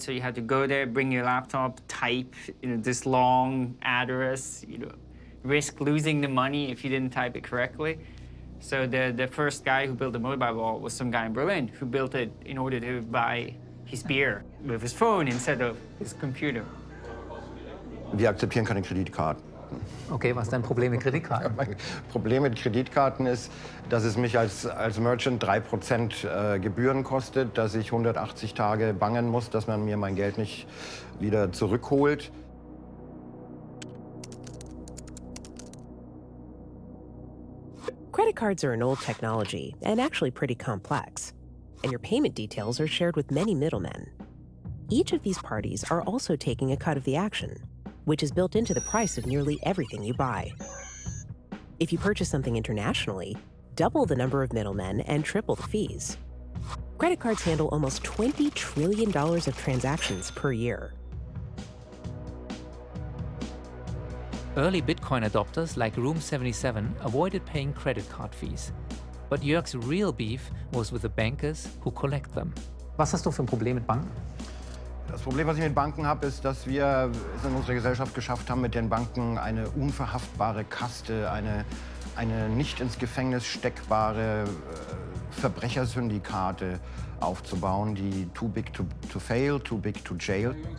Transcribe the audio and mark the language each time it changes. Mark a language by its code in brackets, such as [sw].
[en] So you had to go there, bring your laptop, type this long address, risk losing the money if you didn't type it correctly. So the first guy who built a mobile wallet was some guy in Berlin who built it in order to buy his beer with his phone instead of his computer. [de] Wir akzeptieren keine Kreditkarten. Okay, was ist dein Problem mit Kreditkarten? Mein Problem mit Kreditkarten ist, dass es mich als Merchant 3% Gebühren kostet, dass ich 180 Tage bangen muss, dass man mir mein Geld nicht wieder zurückholt. [en] Credit cards are an old technology and actually pretty complex, and your payment details are shared with many middlemen. Each of these parties are also taking a cut of the action, which is built into the price of nearly everything you buy. If you purchase something internationally, double the number of middlemen and triple the fees. Credit cards handle almost $20 trillion of transactions per year. Early Bitcoin adopters like Room 77 avoided paying credit card fees. But Jörg's real beef was with the bankers who collect them. [de] Was hast du für ein Problem mit Banken? Das Problem, was ich mit Banken habe, ist, dass wir es in unserer Gesellschaft geschafft haben, mit den Banken eine unverhaftbare Kaste, eine nicht ins Gefängnis steckbare Verbrechersyndikate aufzubauen, die [en] too big to fail, too big to jail.